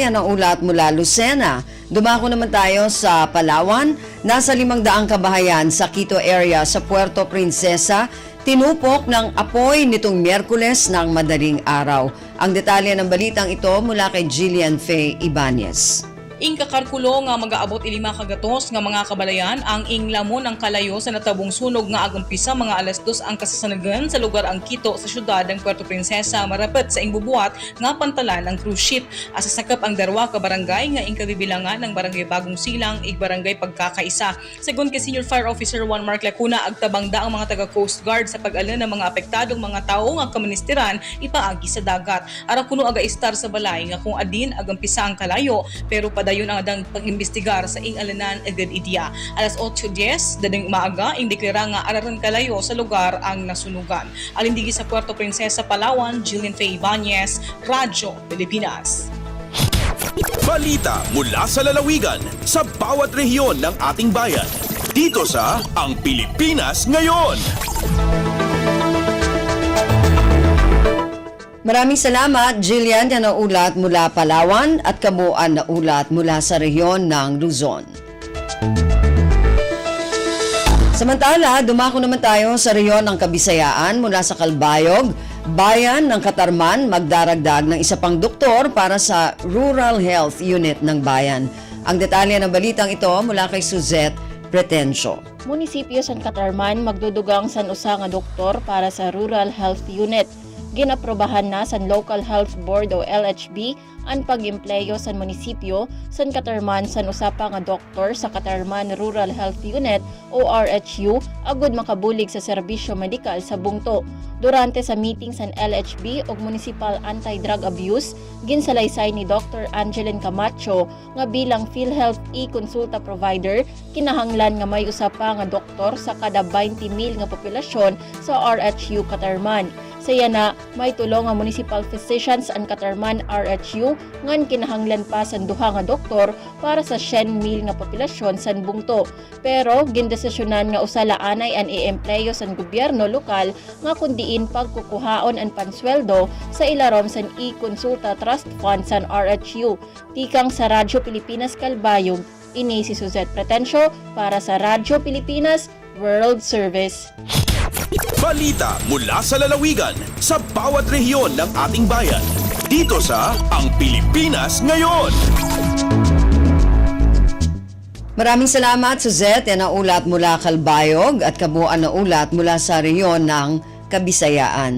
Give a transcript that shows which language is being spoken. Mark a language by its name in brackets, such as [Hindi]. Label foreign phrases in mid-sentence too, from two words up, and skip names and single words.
[Filipino] Yan ang ulat mula Lucena. Dumako naman tayo sa Palawan. Nasa 500 kabahayan sa Quito area sa Puerto Princesa tinupok ng apoy nitong Miyerkules ng madaling araw. Ang detalye ng balitang ito mula kay Jillian Faye Ibanez. [Cuyonon] Kakarkulo nga mag-aabot 5 kagatos nga mga kabalayan ang inglamon ang kalayo sa natabong sunog nga agampisa mga alas 2 ang kasasanagan sa lugar ang Quito sa syudad ng Puerto Princesa marapet sa ingbubuhat nga pantalan ang cruise ship. Asasakop ang darwa ka barangay nga ingkabibilangan ng barangay Bagong Silang ig barangay Pagkakaisa. Segun kay Senior Fire Officer Juan Mark Lacuna agtabangda ang mga taga Coast Guard sa pag-alin ng mga apektadong mga tao nga kaministeran ipaagi sa dagat. Ara kuno aga istar sa balay nga kung adin agampisa ang kalayo pero dayon ang adang pag-imbestigar sa ing-alanan agad idya. Alas 8:10 dading maaga indeklara nga araran kalayo sa lugar ang nasunugan. Alindigi sa Puerto Princesa, Palawan, Jillian Faye Ibanez, Radyo Pilipinas. [Filipino] Balita mula sa lalawigan sa bawat rehiyon ng ating bayan. Dito sa Ang Pilipinas Ngayon. Maraming salamat, Jillian. Yan ang ulat mula Palawan at kabuuan na ulat mula sa rehiyon ng Luzon. Samantala, dumako naman tayo sa rehiyon ng Kabisayaan mula sa Kalbayog. Bayan ng Katarman magdaragdag ng isa pang doktor para sa Rural Health Unit ng bayan. Ang detalye ng balitang ito mula kay Suzette Pretencio. [Waray] Munisipyo San Katarman magdudugang san usa nga doktor para sa Rural Health Unit. ginaprobahan na sa Local Health Board o LHB ang pag-empleyo sa munisipyo sa katarman sa usa nga doktor sa Katarman Rural Health Unit o RHU agud makabulig sa serbisyo medikal sa bungto. Durante sa meeting sa LHB o Municipal Anti-Drug Abuse, ginsalaysay ni Dr. Angeline Camacho nga bilang PhilHealth e-consulta provider, kinahanglan nga may usa pa nga doktor sa kada 20,000 nga populasyon sa RHU Katarman. Saya na may tulong nga [English] municipal physicians [Waray] ang Katarman RHU ngan kinahanglan pa sa duha nga doktor para sa 100,000 nga populasyon sa bungto. Pero gindesisyonan nga usalaanay ang i-empleyo sa gobyerno lokal nga kundiin pagkukuhaon ang pansweldo sa ilarom sa e-consulta trust fund sa RHU. Tikang sa Radyo Pilipinas Kalbayog, ini si Suzette Pretencio para sa Radyo Pilipinas World Service. [Filipino] Balita mula sa lalawigan sa bawat rehiyon ng ating bayan. Dito sa Ang Pilipinas Ngayon. Maraming salamat, Suzette. Yan ang ulat mula Kalbayog at kabuuan na ulat mula sa rehiyon ng Kabisayaan.